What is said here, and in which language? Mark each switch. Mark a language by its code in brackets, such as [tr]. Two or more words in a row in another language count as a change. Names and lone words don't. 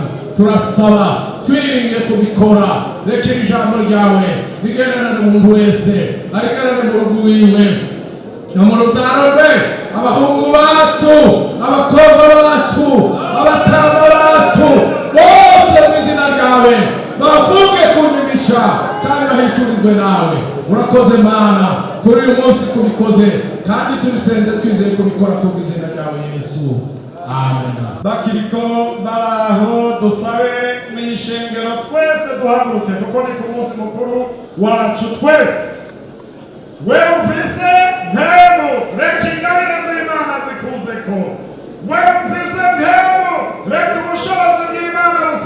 [rn] Turasaba twiringe kubikora, reka ijambo ryawe rigendane n'umuntu wese, arigendane mu rugo iwe no mu rubyaro rwe, abahungu bacu, abakobwa bacu, abatama bacu, bose mu izina ryawe bavuge kunyigisha kandi bahishurirwe nawe. Urakoze Mana kuri uyu munsi kubikoze, kandi tubisenze twizeye kubikora ku izina ryawe Yesu, amen. Bakiriko baraho dusabe mu ishengero twese duhaguruke, kuko ni ku munsi mukuru wacu twese. Wewe ufise mpemu, reka ingabire z'Imana zikuzeko. Wewe ufise mpemu, reka ubushobozi bw'Imana